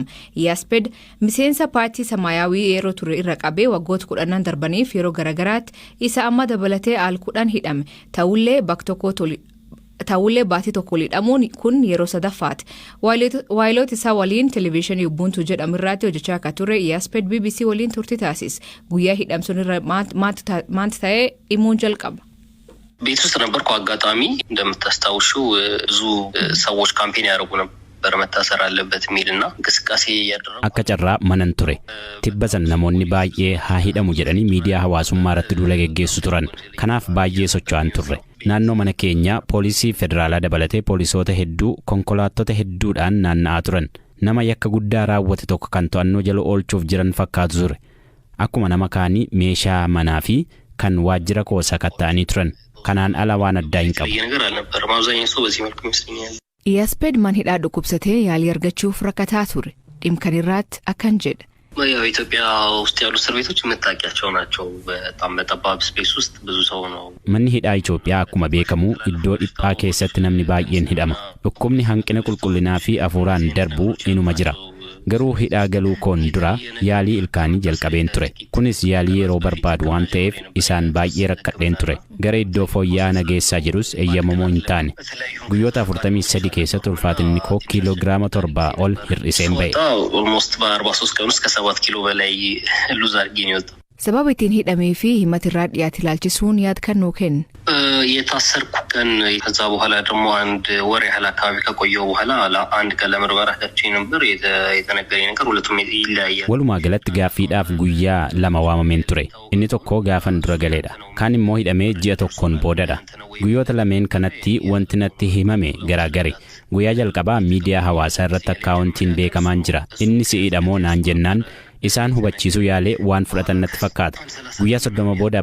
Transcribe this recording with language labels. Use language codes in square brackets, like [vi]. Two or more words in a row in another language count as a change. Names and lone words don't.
[om] Iyyasped miseensa paartii Samaayyaawii yeroo ture irra qabee waggoota 10 darbaniif yeroo garaagaraatti isa amma dabalatee al 10 hidhame. Ta'ullee bakka taa'ullee baatii tokko hidhamuun kun yeroo sadaffaati. Waayiloota isaa waliin televezyiinii Ubuntu jedhamu irratti hojjechaa akka ture Iyyasped BBC waliin turtii taasise. Guyyaa hidhamsuun irra maanta ta'ee himuun jalqaba. [am] ቤት ውስጥ ነበርኩ። አጋጣሚ እንደምታስታውሽው ብዙ ሰዎች ካምፔን ያደርጉ ነበር መታሰር አለበት የሚልና እንቅስቃሴ ያደረጉ [om] akka carraa manan ture tibbasan namoonni baay'ee haa hidhamu jedhanii miidiyaa hawaasummaa irratti duula geggeessu turan kanaaf baay'ee socho'an turre naannoo mana keenyaa poolisii federaalaa dabalatee poolisoota hedduu konkolaattota hedduudhaan naanna'aa turan nama yakka guddaa raawwate tokko kan to'annoo jala oolchuuf jiran fakkaatu ture akkuma nama kaanii meeshaa manaa fi kan waajjira koo sakatta'anii turan kanaan ala waan addaa hin qabu. Iyyasped man hidhaa dhukkubsatee yaalii argachuuf rakkataa ture dhimkan irratti akkan jedha. [am] ኢትዮጵያ ውስጥ ያሉ እስር ቤቶች መታወቂያቸው ናቸው በጣም በጠባብ ስፔስ ውስጥ ብዙ ሰው ነው [om] manni hidhaa Itoophiyaa akkuma beekamu iddoo dhiphaa keessatti namni baay'een hidhama dhukkubni hanqina qulqullinaa fi afuuraan darbuu inuma jira garuu hidhaa galuu koon dura yaalii ilkaanii jalqabeen ture kunis yaalii yeroo barbaadu waan ta'eef isaan baay'ee rakkadheen ture gara iddoo fooyya'aa nageessaa jirus eeyyamamoo hin taane guyyoota 43 keessatti ulfaatinni koo kiiloogiraama 7 ol hir'iseen ba'e. [am] ኦልሞስት በ43 ቀን ውስጥ ከ7 ኪሎ በላይ ሉዝ አድርጌ ነው የወጣው [om] sababa ittiin hidhamee fi himatirraa dhiyaate ilaalchisuun yaad kan nuu kennu. [am] የታሰርኩ ቀን ከዛ በኋላ ደግሞ አንድ ወር ያህል አካባቢ ከቆየው በኋላ አንድ ቀን ለምርመራ ሄጄ ነበር የተነገረኝ ነገር ሁለቱም ይለያያል [om] walumaa galatti gaaffiidhaaf guyyaa lama waamameen ture inni tokko gaafan dura galeedha kaan immoo hidhamee ji'a tokkoon boodadha guyyoota lameen kanatti wanti natti himame garaagari guyyaa jalqabaa miidiyaa hawaasaa irratti akkaawuntiin beekamaan jira inni si'idhamoo naan jennaan isaan hubachiisuu yaalee waan fudhatan natti fakkaata guyyaa 30 booda